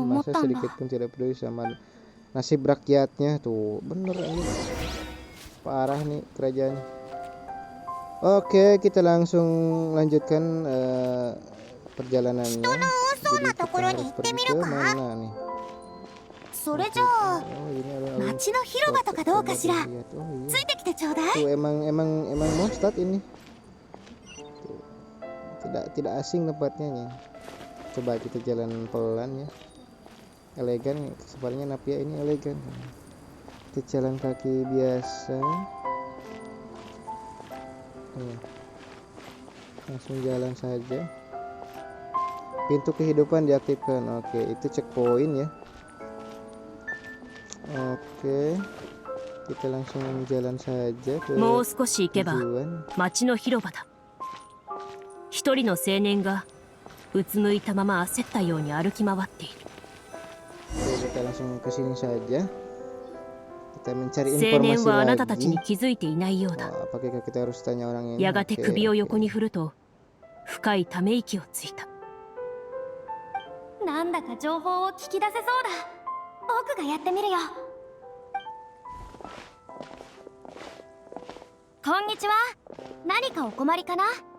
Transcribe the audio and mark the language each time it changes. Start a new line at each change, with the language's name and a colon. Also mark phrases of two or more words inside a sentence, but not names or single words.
Indonesian: Masa sedikit pun tidak peduli sama nasib rakyatnya. Tuh, bener ini. Parah nih kerajaannya. Oke, kita langsung lanjutkan perjalanannya. Jadi kita harus pergi ke mana nih?
Japanese: それじゃあ町の広場とかどうかしら。ついてきてちょうだい。
Indonesian: Tuh emang Mondstadt ini. Tuh, tidak asing tempatnya nih. Coba kita jalan pelan ya. Elegan, sepertinya Napia ini elegan. Kita jalan kaki biasa. Langsung jalan saja. Pintu kehidupan diaktifkan. Oke, itu checkpoint ya. Oke, kita langsung jalan saja ke
Japanese: もう少し行けば
Indonesian: tujuan.
Japanese: 町の広場だ。一人の青年がうつむいたまま焦ったように歩き回っている。
Indonesian: Oke, kita langsung ke sini saja. Kita mencari
Japanese: 青年
Indonesian: informasi
Japanese: はあなたたち
Indonesian: lagi.
Japanese: に気づいていないようだ。
Indonesian: Apakah kita harus tanya orang ini?
Japanese: やがて
Indonesian: Oke,
Japanese: 首を
Indonesian: oke.
Japanese: 横に振ると深いため息をついた。なんだか情報を聞き出せそうだ。僕がやってみるよ。こんにちは。何かお困りかな？